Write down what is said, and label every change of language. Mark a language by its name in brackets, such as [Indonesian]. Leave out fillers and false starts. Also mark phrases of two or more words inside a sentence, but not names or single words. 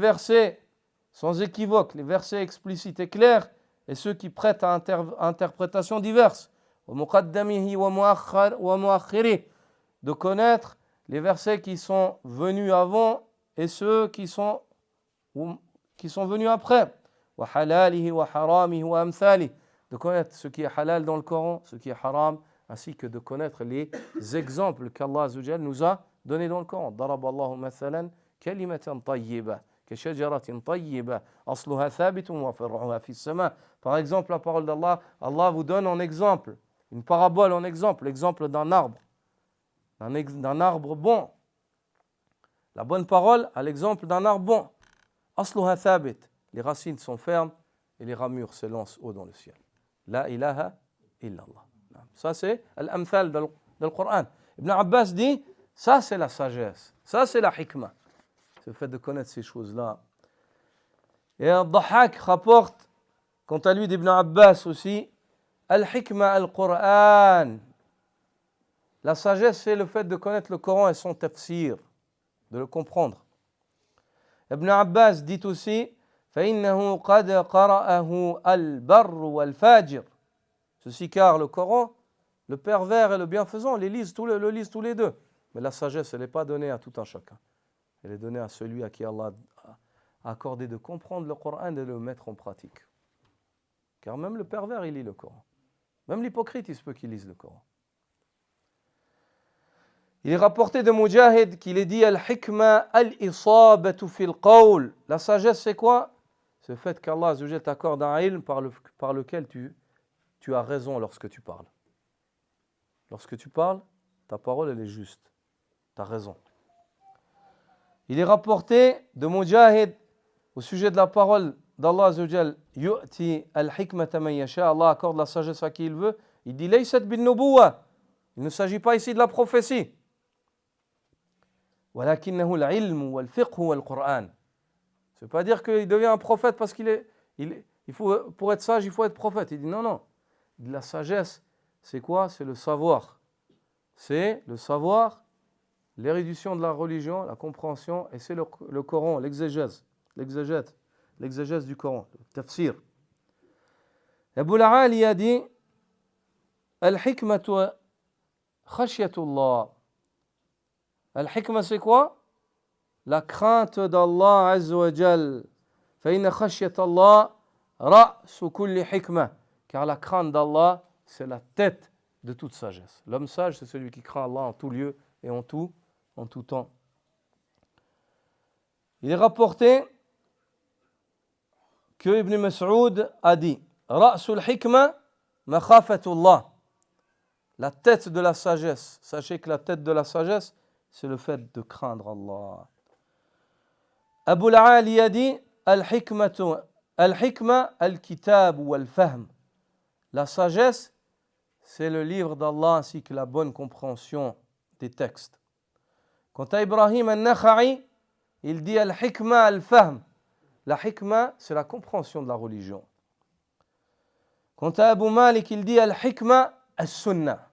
[French] versets sans équivoque, les versets explicites et clairs, et ceux qui prêtent à interprétations diverses, [Arabic] ومقدمه ومؤخره, [French] de connaître les versets qui sont venus avant et ceux qui sont venus après, [Arabic] وحلاله وحرامه وأمثاله, [French] de connaître ce qui est halal dans le Coran, ce qui est haram, ainsi que de connaître les exemples qu'Allah [Arabic] عز وجل [French] nous a donnés dans le Coran. [Arabic] ضرب الله مثلا كلمة طيبة كشجرة طيبة أصلها ثابت وفرعها في السماء. [French] Par exemple, la parole d'Allah, Allah vous donne en exemple, une parabole en exemple, l'exemple d'un arbre, d'un arbre bon. La bonne parole à l'exemple d'un arbre bon. [Arabic] أصلها ثابت, [French] les racines sont fermes et les ramures s'élancent haut dans le ciel. [Arabic] لا إله إلا الله. [French] Ça c'est l'amthal dans le Coran. Ibn Abbas dit, ça c'est la sagesse, ça c'est la hikmah. C'est le fait de connaître ces choses-là. Et Al-Dhahhak rapporte, quant à lui d'Ibn Abbas aussi, [Arabic] الحكمة القرآن. [French] La sagesse, c'est le fait de connaître le Coran et son tafsir, de le comprendre. Ibn Abbas dit aussi, [Arabic] فَإِنَّهُ قَدْ قَرَأَهُ الْبَرُّ وَالْفَاجِرُ. [French] Ceci car le Coran, le pervers et le bienfaisant le lisent tous les deux. Mais la sagesse, elle n'est pas donnée à tout un chacun. Elle est donnée à celui à qui Allah a accordé de comprendre le Coran et de le mettre en pratique. Car même le pervers, il lit le Coran. Même l'hypocrite, il se peut qu'il lise le Coran. Il est rapporté de Mujahid qu'il est dit [Arabic] الحكمة الإصابة في القول. [French] La sagesse, c'est quoi? C'est le fait qu'Allah t'accorde un ilm par lequel tu as raison lorsque tu parles. Lorsque tu parles, ta parole, elle est juste. Tu as raison. Il est rapporté de Mujahid au sujet de la parole d'Allah Azzawajal, [Arabic] يؤتي الحكمة من يشاء, [French] Allah accorde la sagesse à qui il veut. Il dit [Arabic] ليست بالنبوة. [French] Il ne s'agit pas ici de la prophétie. [Arabic] ولكنه العلم والفقه والقرآن. [French] Ça ne veut pas dire qu'il devient un prophète parce pour être sage, il faut être prophète. Il dit non. La sagesse, c'est quoi? C'est le savoir. C'est le savoir, l'érudition de la religion, la compréhension, et c'est le Coran, l'exégèse du Coran, le tafsir. Abu al-Ali a dit [Arabic] الحكمة خشية الله. [French] Al-hikma, c'est quoi? La crainte d'Allah [Arabic] عز وجل. فإن خشية الله رأس كل حكمة. [French] Car la crainte d'Allah, c'est la tête de toute sagesse. L'homme sage, c'est celui qui craint Allah en tout lieu et en tout temps. Il est rapporté que Ibn Mas'ud a dit [Arabic] رأس الحكمة مخافة الله. [French] La tête de la sagesse. Sachez que la tête de la sagesse, c'est le fait de craindre Allah. Abu al-Ali a dit [Arabic] الحكمة الكتاب والفهم. [French] La sagesse, c'est le livre d'Allah ainsi que la bonne compréhension des textes. Quant à Ibrahim al-Nakha'i, il dit [Arabic] الحكمة الفهم. [French] La hikma, c'est la compréhension de la religion. Quant à Abu Malik, il dit [Arabic] الحكمة السنة.